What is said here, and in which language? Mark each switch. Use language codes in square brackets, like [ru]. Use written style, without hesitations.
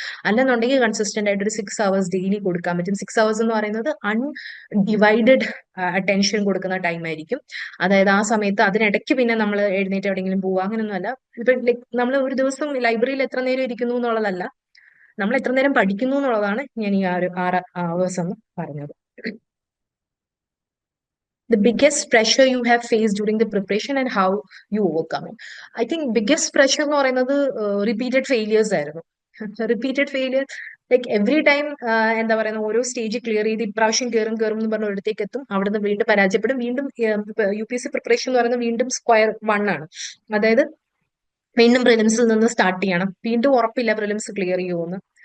[ml] അല്ലെന്നുണ്ടെങ്കിൽ കൺസിസ്റ്റന്റ് ആയിട്ട് ഒരു 6 hours ഡെയിലി കൊടുക്കാൻ പറ്റും. 6 hours എന്ന് പറയുന്നത് അൺഡിവൈഡഡ് അറ്റൻഷൻ കൊടുക്കുന്ന ടൈം ആയിരിക്കും. അതായത് ആ സമയത്ത് അതിനിടയ്ക്ക് പിന്നെ നമ്മൾ എഴുന്നേറ്റ് എവിടെയെങ്കിലും പോവുക, അങ്ങനെയൊന്നുമല്ല. ഇപ്പൊ നമ്മൾ ഒരു ദിവസം ലൈബ്രറിയിൽ എത്ര നേരം ഇരിക്കുന്നു എന്നുള്ളതല്ല, നമ്മൾ എത്ര നേരം പഠിക്കുന്നു എന്നുള്ളതാണ് ഞാൻ ഈ 6 hours എന്ന് പറഞ്ഞത്. [en] The biggest pressure you have faced during the preparation and how you overcome it. I think biggest pressure [ml] എന്ന് പറയുന്നത് [en] repeated failures [ml] ആയിരുന്നു. Repeated failure, [en] like every time [ml] എന്താ പറയുന്ന ഓരോ സ്റ്റേജ് ക്ലിയർ ചെയ്ത് ഇപ്രാവശ്യം കയറും എന്ന് പറഞ്ഞ ഒരിടത്തേക്ക് എത്തും, അവിടുന്ന് വീണ്ടും പരാജയപ്പെടും. വീണ്ടും UPSC പ്രിപ്പറേഷൻ എന്ന് പറയുന്നത് വീണ്ടും സ്ക്വയർ 1 ആണ്. അതായത് വീണ്ടും പ്രിലിംസിൽ നിന്ന് സ്റ്റാർട്ട് ചെയ്യണം, വീണ്ടും ഉറപ്പില്ല പ്രിലിംസ് ക്ലിയർ ചെയ്യുമെന്ന്.